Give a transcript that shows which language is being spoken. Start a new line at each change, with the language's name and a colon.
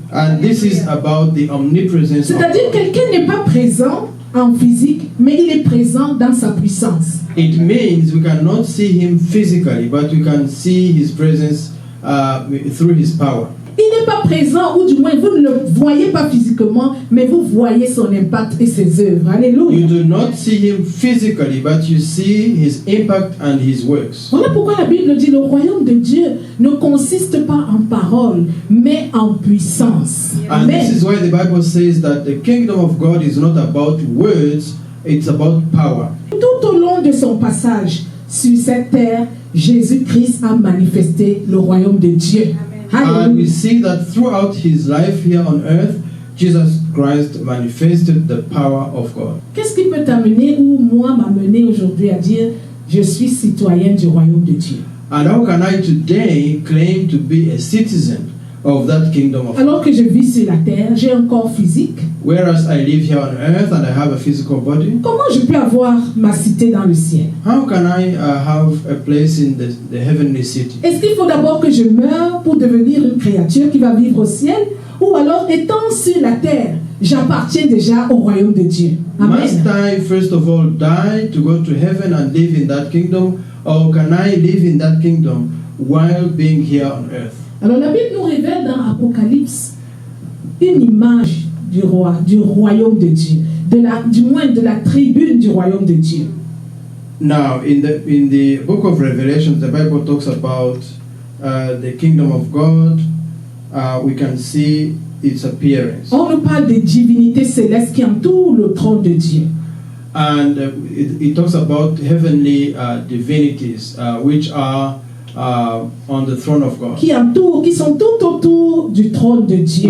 English: And this is about the omnipresence of
French: C'est-à-dire
English: God.
French: quelqu'un n'est pas présent en physique, mais il est présent dans sa puissance.
English: It means we cannot see him physically, but we can see his presence through his power.
French: Il n'est pas présent, ou du moins vous ne le voyez pas physiquement, mais vous voyez son impact et ses œuvres.
English: You Alléluia. do not see him physically, but you see his impact and his works.
French: Voilà pourquoi la Bible dit le royaume de Dieu ne consiste pas en paroles, mais en puissance.
English: And Amen. this is why the Bible says that the kingdom of God is not about words, it's about power.
French: Tout au long de son passage sur cette terre, Jésus-Christ a manifesté le royaume de Dieu.
English: And we Alléluia. see that throughout his life here on earth, Jesus Christ manifested the power of God.
French: Qu'est-ce qui peut t'amener ou moi m'amener aujourd'hui à dire je suis citoyen du royaume de Dieu?
English: And how can I today claim to be a citizen of that kingdom of God?
French: Alors que je vis sur la terre, j'ai un corps physique.
English: Whereas I live here on earth and I have a physical body,
French: Comment je peux avoir ma cité dans le ciel?
English: how can I have a place in the heavenly city?
French: Est-ce qu'il faut d'abord que je meure pour devenir une créature qui va vivre au ciel? Ou alors, étant sur la terre, j'appartiens déjà au royaume de Dieu?
English: Must Amen. I first of all die to go to heaven and live in that kingdom, or can I live in that kingdom while being here on earth?
French: Alors la Bible nous révèle dans Apocalypse une image du royaume de Dieu, du moins de la tribune du royaume de Dieu.
English: Now, in the book of Revelation, the Bible talks about the kingdom of God. We can see its appearance.
French: On nous parle des divinités célestes qui entourent le trône de Dieu.
English: And it talks about heavenly divinities which are on the throne of God,
French: Qui sont tout autour du trône de Dieu.